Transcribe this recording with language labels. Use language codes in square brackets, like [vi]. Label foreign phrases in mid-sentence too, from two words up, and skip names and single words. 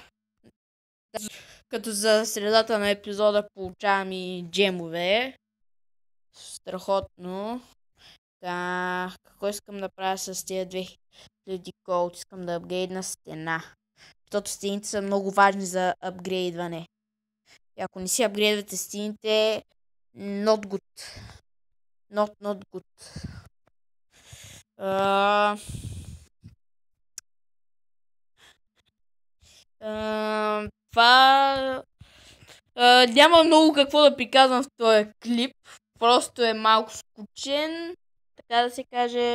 [bg] Като за средата на епизода получавам и джемове. Страхотно. Какво искам да правя с тези 2000 голд? Искам да апгрейдна стена. Защото стените са много важни за апгрейдване. И ако не си апгрейдвате стените, [en] not good. Not good. [bg] Това... няма много какво да приказвам в този клип. Просто е малко скучен. Така да се каже.